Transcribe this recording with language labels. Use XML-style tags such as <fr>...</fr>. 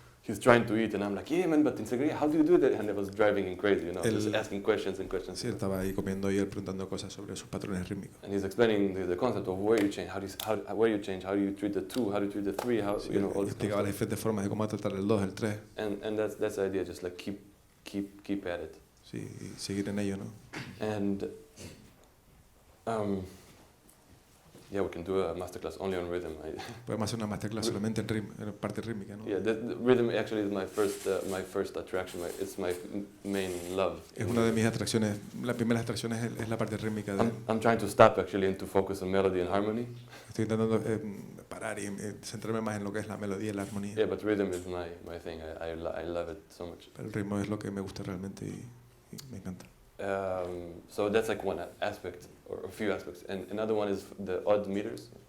<en>He's trying to eat, and I'm like, yeah, man, but in seguiría, how do you do that? And it was driving him crazy, you know, just asking questions and questions.</en> <es>sí, estaba ahí comiendo y él preguntando cosas sobre sus patrones rítmicos.</es> <en>And he's explaining the concept of where you change, where you change, how do you treat the 2, how do you treat the 3, how,</en> <es>Sí,</es> <en>you know, all</en> <es>y</es> <en>this</en> <es>explicaba las</es> <en>kind of stuff.</en> <es>diferentes formas de cómo tratar el 2, el 3,</es> <en>And that's the idea, just like keep at it.</en> <es>sí, y seguir en ello, ¿no?</es> <en>And yeah, we can do a masterclass only on rhythm.</en> <es>Podemos hacer una masterclass solamente en parte rítmica, ¿no?</es> <en>Yeah, the rhythm actually is my first attraction. It's my main love.</en> <es>Es una de mis atracciones, la primera atracción es la parte rítmica.</es> <en>I'm trying to stop actually and to focus on melody and harmony.</en> <es>Estoy intentando parar y centrarme más en lo que es la melodía y la armonía.</es> <en>Yeah, but rhythm is my thing. I love it so much.</en> <es>El ritmo es lo que me gusta realmente y me encanta.</es> <en>So that's like one aspect, or a few aspects. And another one is the odd meters.</en>